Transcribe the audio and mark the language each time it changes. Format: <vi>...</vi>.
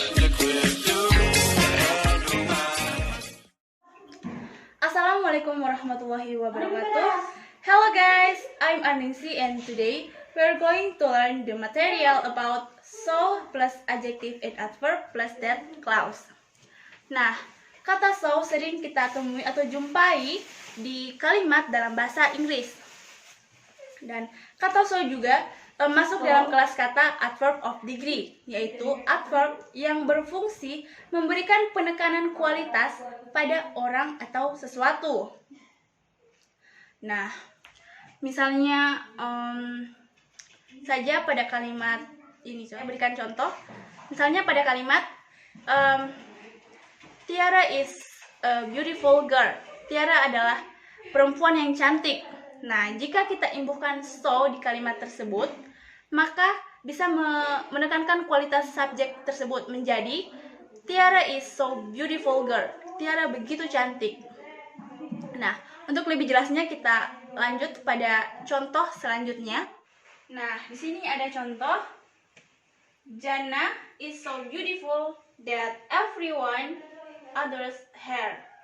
<en>Liquid blue and white.</en> <ar>Assalamualaikum warahmatullahi wabarakatuh.</ar> <en>Hello guys, I'm Aningsi and today we're going to learn the material about so plus adjective and adverb plus that clause.</en> <id>Nah, kata so sering kita temui atau jumpai di kalimat dalam bahasa Inggris. Dan kata so juga masuk dalam kelas kata adverb of degree, yaitu adverb yang berfungsi memberikan penekanan kualitas pada orang atau sesuatu. Nah, misalnya saja pada kalimat ini, saya berikan contoh. Misalnya pada kalimat</id> <en>Tiara is a beautiful girl.</en> <id>Tiara adalah perempuan yang cantik. Nah, jika kita imbuhkan so di kalimat tersebut, maka bisa menekankan kualitas subjek tersebut menjadi</id> <en>Tiara is so beautiful girl.</en> <id>Tiara begitu cantik. Nah, untuk lebih jelasnya kita lanjut pada contoh selanjutnya. Nah, di sini ada contoh.</id> <en>Jannah is so beautiful that everyone adores her.</en>